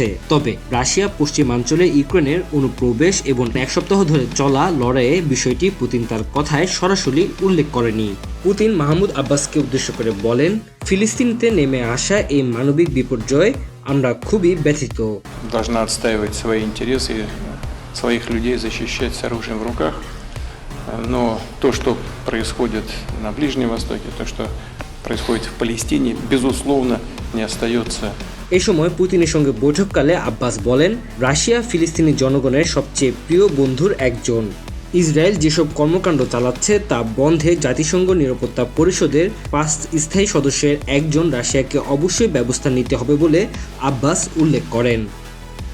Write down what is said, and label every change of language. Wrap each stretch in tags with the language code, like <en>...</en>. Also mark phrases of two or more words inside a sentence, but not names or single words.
<bn>তবে রাশিয়া পশ্চিমাঞ্চলে ইউক্রেনের অনুপ্রবেশ এবং এক সপ্তাহ ধরে চলা লড়াইয়ে বিষয়টি পুতিন তার কথায় সরাসরি উল্লেখ করেনি। পুতিন মাহমুদ আব্বাসকে উদ্দেশ্য করে বলেন, ফিলিস্তিনিতে নেমে আসা এই মানবিক বিপর্যয় আমরা খুবই ব্যথিত।</bn> <ru>Должна отстаивать свои интересы, своих людей защищать с оружием в руках. Но то, что происходит на Ближнем Востоке, то, что происходит в Палестине, безусловно, не остается.</ru> <bn>এই সময় পুতিনের সঙ্গে বৈঠককালে আব্বাস বলেন, রাশিয়া ফিলিস্তিনি জনগণের সবচেয়ে প্রিয় বন্ধুর একজন। ইসরায়েল যেসব কর্মকাণ্ড চালাচ্ছে তা বন্ধে জাতিসংঘ নিরাপত্তা পরিষদের 5 স্থায়ী সদস্যের একজন রাশিয়াকে অবশ্যই ব্যবস্থা নিতে হবে বলে আব্বাস উল্লেখ করেন।</bn>